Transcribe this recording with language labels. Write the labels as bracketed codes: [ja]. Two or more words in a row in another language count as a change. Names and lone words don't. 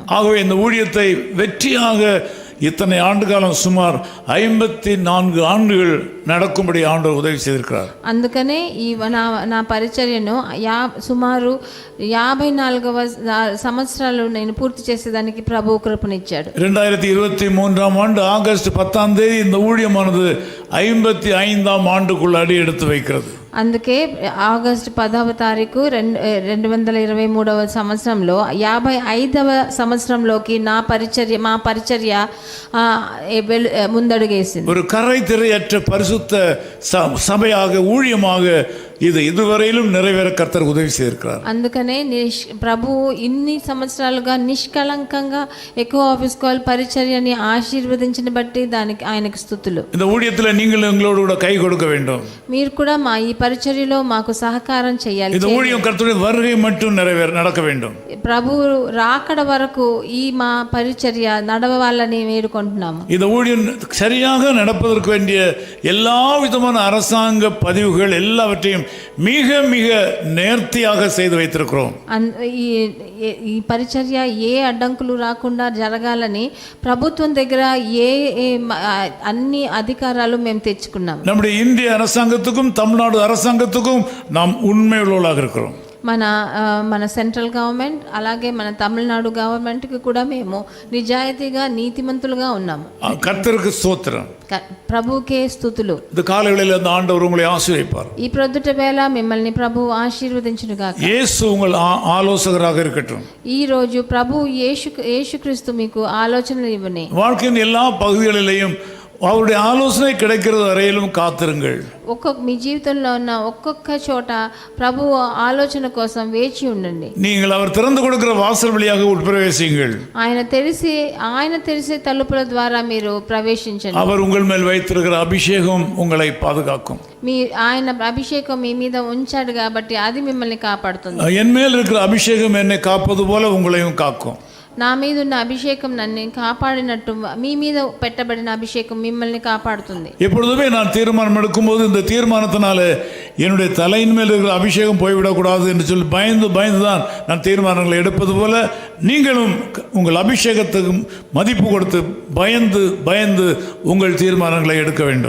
[ta] ஆகவே இந்த ஊழியத்தை வெற்றியாக இத்தனை ஆண்டு காலம் சுமார் 54 ஆண்டுகள் நடக்கும்படி ஆண்டவர் உதவி செய்திருக்கிறார். [te] అందుకనే ఈ నా పరిచర్యను సుమారు 54వ సంవత్సరాలు నేను పూర్తి చేసేదానికి ప్రభు కృపనిచ్చాడు. [ta] 2023 ఆண்டு ఆగస్టు 10 தேதி இந்த ஊழியமானது 55ஆம் ஆண்டுக்குள்ள அடி எடுத்து வைக்கிறது. [te] అందుకే ఆగస్టు 10వ తారీఖు 2023వ సంవత్సరంలో 55వ సంవత్సరంలోకి మా పరిచర్య ముందడుగేసింది. [ta] ஒரு கரை திரையற்ற பரிசுத்த சபையாக ஊழியமாக இது இதுவரையிலும் நிறைவேற கர்த்தர் உதவி செய்திருக்கிறார். [te] అందుకనే ప్రభు ఇన్ని సంవత్సరాలుగా నిష్కలంకంగా ఎక్కువ ఆఫీస్ కాల్ పరిచర్యని ఆశీర్వదించిన బట్టి దానికి ఆయనకు స్తుతులు. [ta] இந்த ஊழியத்தில் நீங்கள் எங்களோடு கூட கை கொடுக்க வேண்டும். [te] మీరు కూడా మా ఈ పరిచర్యలో మాకు సహకారం చేయాలి. [ta] இந்த ஊழியம் கர்த்தருடைய வருகை மட்டும் நடக்க வேண்டும். [te] ప్రభు రాకడ వరకు ఈ మా పరిచర్య నడవాలని వేడుకుంటున్నాము. [ta] இந்த ஊழியம் சரியாக நடப்பதற்கு வேண்டிய எல்லா விதமான அரசாங்க பதிவுகள் எல்லாவற்றையும் மிக மிக நேர்த்தியாக செய்து வைத்திருக்கிறோம். [te] ఈ పరిచర్య ఏ అడ్డంకులు రాకుండా జరగాలని ప్రభుత్వం దగ్గర అన్ని అధికారాలు మేము తెచ్చుకున్నాం. [ta] நம்முடைய இந்திய அரசாங்கத்துக்கும் தமிழ்நாடு அரசாங்கத்துக்கும் நாம் உண்மையுள்ளவர்களாக இருக்கிறோம். [te] మన [en] central government [te] అలాగే మన తమిళనాడు గవర్నమెంట్కి కూడా మేము నిజాయితీగా నీతిమంతులుగా ఉన్నాము. [ta] கர்த்தருக்கு ஸ்தோத்திரம். [te] ప్రభుకే స్తుతులు. [ta] இந்த காலைகளில் அந்த ஆண்டவர் உங்களை ஆசீர்வதிப்பார். [te] ఈ ప్రొద్దుట వేళ మిమ్మల్ని ప్రభు ఆశీర్వదించునుగాక. [ta] యేసు உங்கள் ஆலோசகராக இருக்கட்டும். [te] ఈ రోజు ప్రభు యేసుక్రీస్తు మీకు ఆలోచనలు ఇవ్వని. [ta] வாழ்க்கையின் எல்லா பகுதிகளிலேயும் அவருடைய ஆலோசனை கிடைக்கிறது வரையிலும் காத்திருங்கள். [te] మీ జీవితంలో ఉన్న ఒక్కొక్క చోట ప్రభు ఆలోచన కోసం వేచి ఉండండి. [ta] நீங்கள் அவர் திறந்து கொடுக்கிற வாசல் வழியாக உட்பிரவேசியுங்கள். [te] ఆయన తెరిసే తలుపుల ద్వారా మీరు ప్రవేశించండి. [ta] அவர் உங்கள் மேல் வைத்திருக்கிற அபிஷேகம் உங்களை பாதுகாக்கும். [te] ఆయన అభిషేకం మీ మీద ఉంచాడు కాబట్టి అది మిమ్మల్ని కాపాడుతుంది. [ta] என் மேல் இருக்கிற அபிஷேகம் என்னை காப்பது போல உங்களையும் காக்கும். [te] నా మీద ఉన్న అభిషేకం నన్ను కాపాడినట్టు మీ మీద పెట్టబడిన అభిషేకం మిమ్మల్ని కాపాడుతుంది. [ta] எப்பொழுதுமே நான் தீர்மானம் எடுக்கும்போது இந்த தீர்மானத்தினால என்னுடைய தலையின் மேல் இருக்கிற அபிஷேகம் போய்விடக்கூடாது என்று சொல்லி பயந்து தான் நான் தீர்மானங்களை எடுப்பது போல நீங்களும் உங்கள் அபிஷேகத்துக்கு மதிப்பு கொடுத்து பயந்து உங்கள் தீர்மானங்களை எடுக்க வேண்டும்.